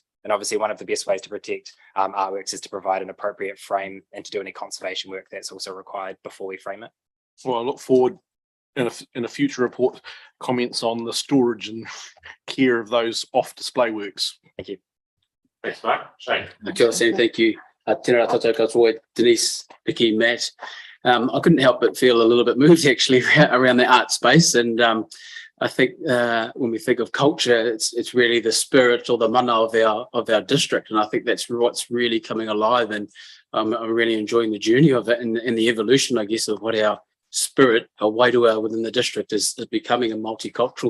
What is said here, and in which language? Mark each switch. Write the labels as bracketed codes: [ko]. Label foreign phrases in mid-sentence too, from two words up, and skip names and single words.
[en] And obviously one of the best ways to protect artworks is to provide an appropriate frame and to do any conservation work that's also required before we frame it. Well, I look forward in a future report comments on the storage and care of those off display works. Thank you. Thanks, Mark. Shane. Okay, Sam, thank you. [mi] Tēnā tātou katoa, Denise, Vicky, Matt. [en] I couldn't help but feel a little bit moved actually around the art space. And I think when we think of culture, it's really the spirit or the mana of our district. And I think that's what's really coming alive. And I'm really enjoying the journey of it and the evolution, I guess, of what our spirit, our wairua within the district is becoming a multicultural.